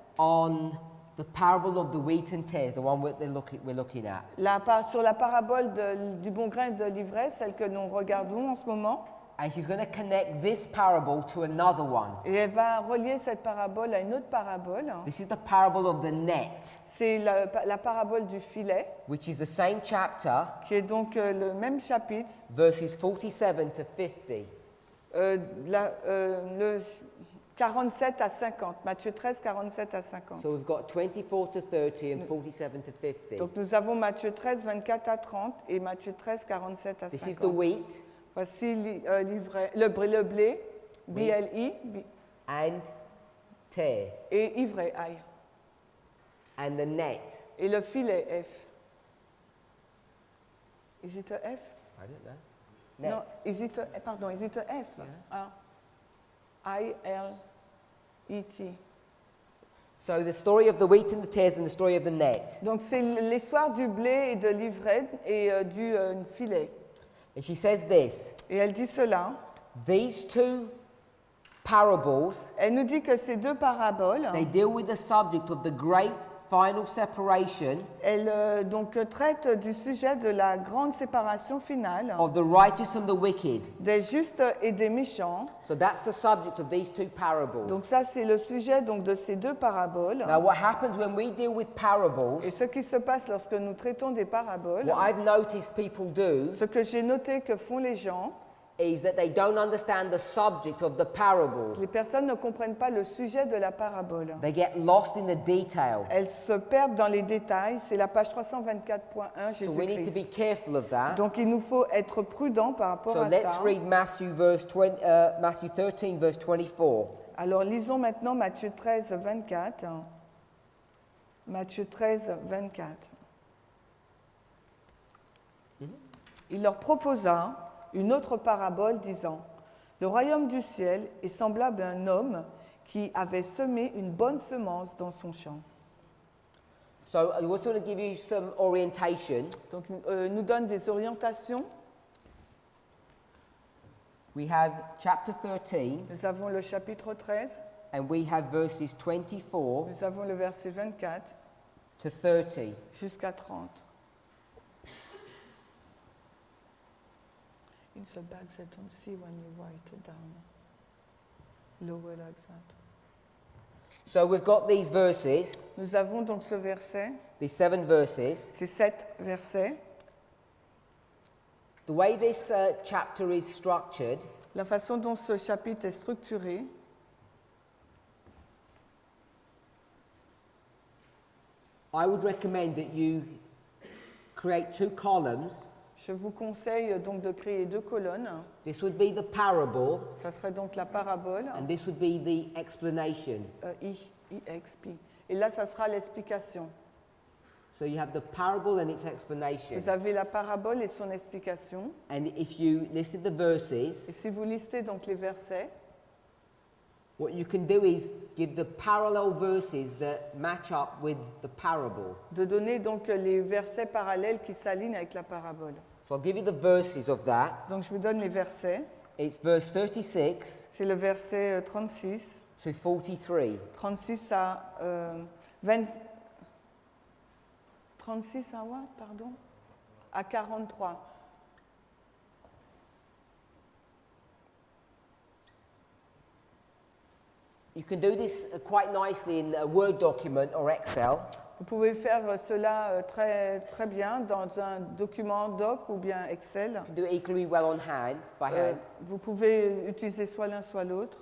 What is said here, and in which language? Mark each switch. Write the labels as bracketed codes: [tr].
[en] on the parable of the wheat and tares, the one we're looking at. [fr] sur la parabole du bon grain et de l'ivraie, celle que nous regardons en ce moment. [en] And she's going to connect this parable to another one. [fr] Et elle va relier cette parabole à une autre parabole. [en] This is the parable of the net, [fr] C'est la parabole du filet, [en] which is the same chapter, [fr] qui est donc le même chapitre, [en] verses 47 to 50. [fr] le 47 à 50, Matthieu 13, 47 à 50. [en] So we've got 24 to 30 and 47 to 50. [fr] Donc nous avons Matthieu 13, 24 à 30 et Matthieu 13, 47 à 50. [en] This is the wheat [fr] Voici le blé, BLI, [en] and tare, [fr] et ivraie, aïe. [en] and the net. [fr] Et le filet, F. [en] Is it a F? I don't know. Net. Non, is it a F? Yeah. Ah. I-L-E-T. So the story of the wheat and the tares and the story of the net. [fr] Donc c'est l'histoire du blé et de l'ivraie et du filet. [en] And she says this, [fr] Et elle dit cela. [en] these two parables, [fr] Elle nous dit que ces deux paraboles, [en] they deal with the subject of the great final separation [fr] elles traitent du sujet de la grande séparation finale [en] of the righteous and the wicked. [fr] des justes et des méchants. [en] So that's the subject of these two parables. [fr] Donc ça, c'est le sujet de ces deux paraboles. [en] Now what happens when we deal with [fr] Et [en] parables, [fr] ce qui se passe lorsque nous traitons des paraboles, [en] what I've noticed people do [fr] ce que j'ai noté que font les gens, [en] is that they don't understand the subject of the parable. [fr] les personnes ne comprennent pas le sujet de la parabole. [en] They get lost in the detail. [fr] Elles se perdent dans les détails. C'est la page 324.1 [en] So we need to be [fr] Jésus-Christ. [en] careful of that. [fr] Donc il nous faut être prudents par rapport [en] So [fr] à [en] let's [fr] ça. [en] read Matthew 13, verse 24. [fr] Alors lisons maintenant Matthieu 13, 24. Matthieu 13, 24. Il leur proposa une autre parabole disant « Le royaume du ciel est semblable à un homme qui avait semé une bonne semence dans son champ. [en] So I also want to give you some orientation. » [fr] Donc, nous donne des orientations. [en] We have chapter 13 [fr] Nous avons le chapitre 13, [en] and we have verses 24 [fr] nous avons le verset 24 [en] to 30. [fr] jusqu'à 30. [en] In the back, they don't see when you write it down. Lower like that. So we've got these verses, [fr] Nous avons donc ce verset, [en] these 7 verses. [fr] ces 7 versets. [en] The way this chapter is structured, [fr] La façon dont ce chapitre est structuré, [en] I would recommend that you create 2 columns. [fr] je vous conseille donc de créer 2 colonnes. [en] This would be the parable [fr] Ça serait donc la parabole, [en] and this would be the explanation. IXP. [fr] Et là, ça sera l'explication. [en] So you have the parable and its explanation. [fr] Vous avez la parabole et son explication. [en] And if you listed the [fr] Et [en] verses, [fr] si vous listez donc les versets, [en] what you can do is give the parallel verses that match up with the parable. [fr] de donner donc les versets parallèles qui s'alignent avec la parabole. [en] So I'll give you the verses of that. [fr] Donc je vous donne les versets. [en] It's verse 36 [fr] C'est le verset 36. [en] to 43. [fr] 36 à 20. 36 à [en] what, pardon? [fr] À 43. [en] You can do this quite nicely in a Word document or Excel. [fr] Vous pouvez faire cela très, très bien dans un document doc ou bien Excel. [en] You can do it equally well on hand, by hand. [fr] Vous pouvez utiliser soit l'un soit l'autre.